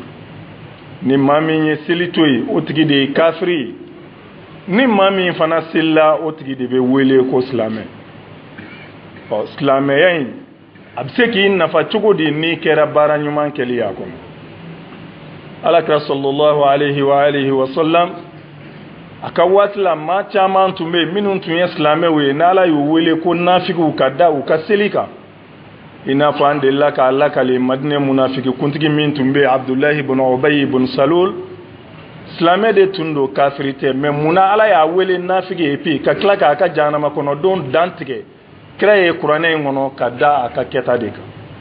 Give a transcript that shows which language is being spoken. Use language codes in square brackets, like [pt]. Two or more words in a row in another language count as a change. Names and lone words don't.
[bm] Ni maa min ye seli to yen o tigi de ye kafiri ye, ni maa min fana selila o tigi de bɛ wele ko silamɛ. Silamɛya in a bɛ se k'i nafa cogo di n'i kɛra baara ɲuman kɛli a kɔnɔ. Alakira [ar] صلى الله عليه وآله وسلم [bm] a ka waati la maa caman tun bɛ yen minnu tun ye silamɛw ye n'Ala y'u wele ko nafigiw ka da u ka seli kan. I n'a fɔ an delila k'a lakale Madinɛ munafiki kuntigi min tun bɛ Abdullahi ibn Ubay ibn Salul, silamɛ de tun don kafiri tɛ, mais munna Ala y'a wele nafigi ye puis ka tila k'a ka jahanama kɔnɔdenw dan tigɛ kira ye kuranɛ in kɔnɔ ka da a ka kɛta de kan.